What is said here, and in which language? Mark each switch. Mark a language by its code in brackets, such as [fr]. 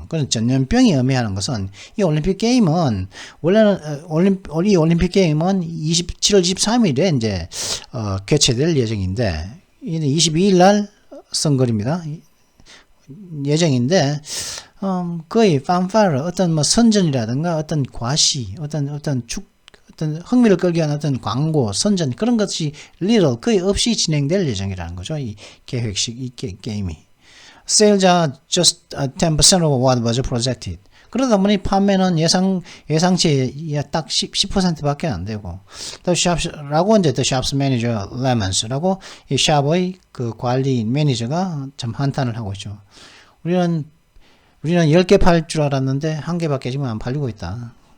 [ko] 그런 전염병이 의미하는 것은, 이 올림픽 게임은, 원래는, 이 올림픽 게임은 7월 23일에 이제, 개최될 예정인데, 22일 날 선거입니다. 예정인데, 거의 판파르, 어떤 선전이라든가, 어떤 과시, 어떤 흥미를 끌기 위한 어떤 광고, 선전, 그런 것이 거의 없이 진행될 예정이라는 거죠. 이 계획식, 이 게임이. [en] Sales are just 10% of what was projected. [ko] 그러다 보니 판매는 예상치에 딱 10%밖에 안 되고, 라고 이제 [en] The Shop's Manager [ko] Lemons라고 이 샵의 그 관리 매니저가 참 한탄을 하고 있죠. 우리는 10개 팔 줄 알았는데 1개밖에 지금 안 팔리고 있다.